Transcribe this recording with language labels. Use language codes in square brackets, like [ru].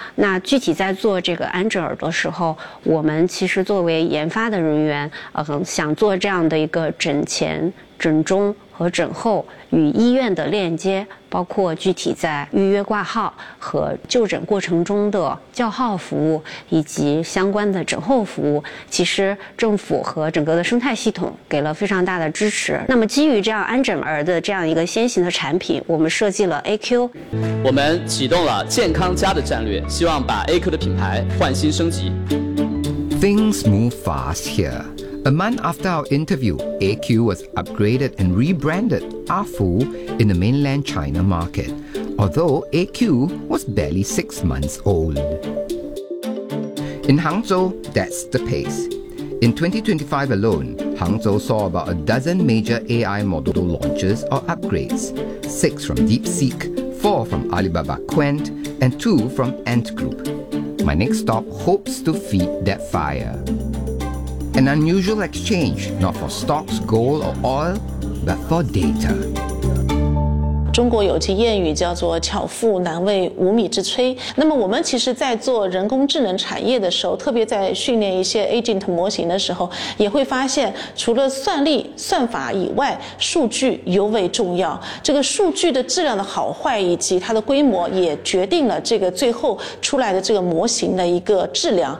[zh] 那具体在做这个安枕耳的时候，我们其实作为研发的人员，想做这样的一个枕前、枕中和枕后与医院的链接，包括具体在预约挂号和就诊过程中的叫号服务以及相关的诊后服务，其实政府和整个的生态系统给了非常大的支持。那么基于这样安枕儿的这样一个先行的产品，我们设计了 AQ。我们启动了健康家的战略，希望把 AQ 的品牌换新升级。 [en] Things move fast hereA month after our interview, AQ was upgraded and rebranded Afu in the mainland China market, although AQ was barely 6 months old. In Hangzhou, that's the pace. In 2025 alone, Hangzhou saw about a dozen major AI model launches or upgrades, 6 from DeepSeek, 4 from Alibaba Quant, and 2 from Ant Group. My next stop hopes to feed that fire. An unusual exchange, not for stocks, gold or oil, but for data. [zh] 中国有句谚语叫做巧妇难为无米之炊。那么我们其实在做人工智能产业的时候，特别在训练一些 agent 模型的时候，也会发现除了算力算法以外，数据尤为重要。这个数据的质量的好坏以及它的规模也决定了这个最后出来的这个模型的一个质量。